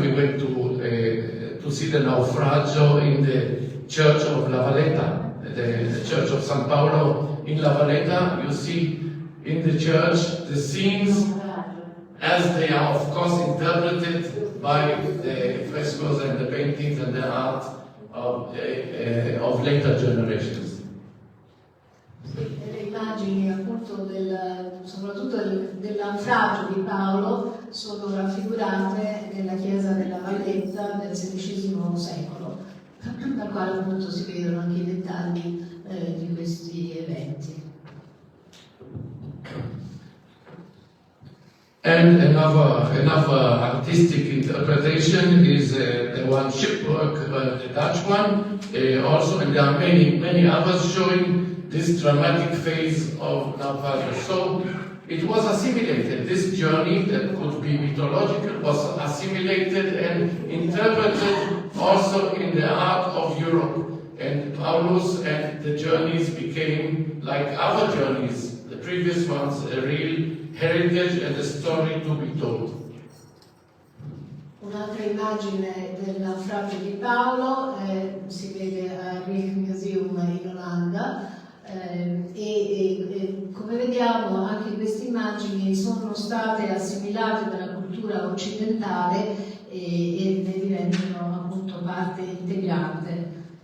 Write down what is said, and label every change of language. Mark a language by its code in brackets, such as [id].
[en] We went to see the naufragio in the church of La Valletta, the church of San Paolo in La Valletta. You see in the church the scenes as they are, of course, interpreted by the frescoes and the paintings and the art of later generations. [it] Le immagini appunto soprattutto del naufragio di Paolo sono raffigurate nella chiesa della Valletta del XVI secolo, dal quale appunto si vedono anche i dettagli di questi eventi. [en] And another artistic interpretation is the one shipwork, the Dutch one, also, and there are many others showing this dramatic phase of naufragio. So it was assimilated. This journey that could be mythological was assimilated and interpreted also in the art of Europe. And Paulus and the journeys became, like other journeys, the previous ones, a real heritage and a story to be told. [it] Un'altra immagine del naufragio di Paolo si vede al 𝗏𝗏Museum in Olanda e come vediamo anche queste immagini sono state assimilate dalla cultura occidentale e ne diventano appunto parte integrante.